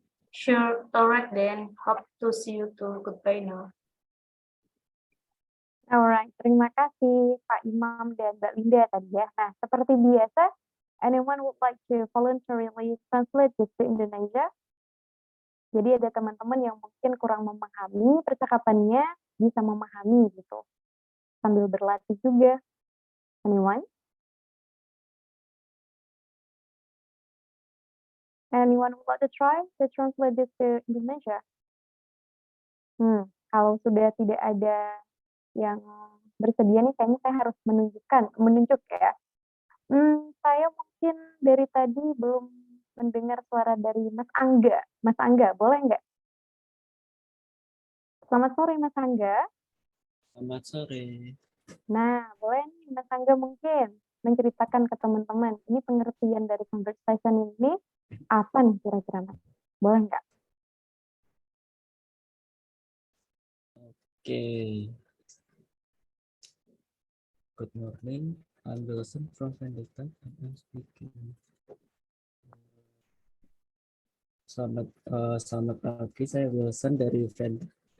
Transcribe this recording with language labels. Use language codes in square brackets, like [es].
[en] Sure. All right then. Hope to see you too. Goodbye now. [id] Alright, terima kasih Pak Imam dan Mbak Linda tadi ya. Nah, seperti biasa, [en] anyone would like to voluntarily translate this to Indonesia? [id] Jadi ada teman-teman yang mungkin kurang memahami percakapannya, bisa memahami gitu. Sambil berlatih juga. Anyone? [en] Anyone would like to try to translate this to Indonesia? [id] Kalau sudah tidak ada yang bersedia nih, kayaknya saya harus menunjuk ya. Saya mungkin dari tadi belum mendengar suara dari Mas Angga. Mas Angga, boleh nggak? Selamat sore, Mas Angga. Selamat sore. Nah, boleh nih Mas Angga mungkin menceritakan ke teman-teman, ini pengertian dari conversation ini apa nih kira-kira, Mas? Boleh nggak? Oke. [en] Good morning. I'm Wilson from Vendistex and I'm speaking. [id] Selamat pagi, saya Wilson dari Vendistex.